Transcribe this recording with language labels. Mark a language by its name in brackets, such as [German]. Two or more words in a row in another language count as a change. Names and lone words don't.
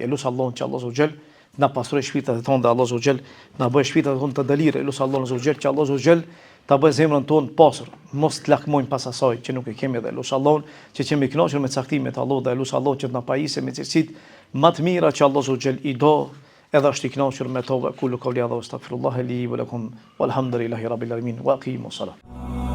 [Albanian] Elus Allahun që Allahu subhanahu na pastroj shpirtat e tonë dhe Allahu subhanahu na bëj shpirtat e tonë të dalire. Elus Allahun subhanahu që Allahu subhanahu ta bëj zemrën tonë pastër, mos të lakmojmë pas asaj që nuk e kemi dhe elus Allahun që jemi kënaqur me caktimet e Allahut dhe elus Allahun që të na pajisë me cilësitë më të mira që Allahu subhanahu i do edhe është i kënaqur me to. [Arabic] كل قولي هذا أستغفر الله لي ولكم والحمد لله رب العالمين وأقم الصلاة.